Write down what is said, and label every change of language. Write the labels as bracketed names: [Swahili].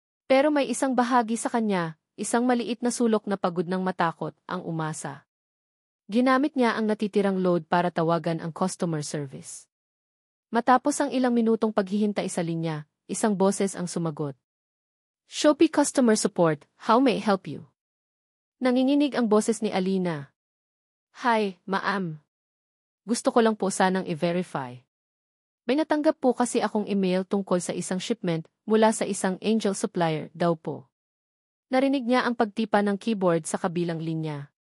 [Filipino] Pero may isang bahagi sa kanya, isang maliit na sulok na pagod ng matakot, ang umasa. Ginamit niya ang natitirang load para tawagan ang customer service. Matapos ang ilang minutong paghihintay sa linya, isang boses ang sumagot. [English] Shopee Customer Support, how may I help you? [Filipino] Nanginginig ang boses ni Alina. Hi, ma'am. Gusto ko lang po sanang i-verify. May natanggap po kasi akong email tungkol sa isang shipment mula sa isang Angel Supplier daw po. Narinig niya ang pagtipa ng keyboard sa kabilang linya.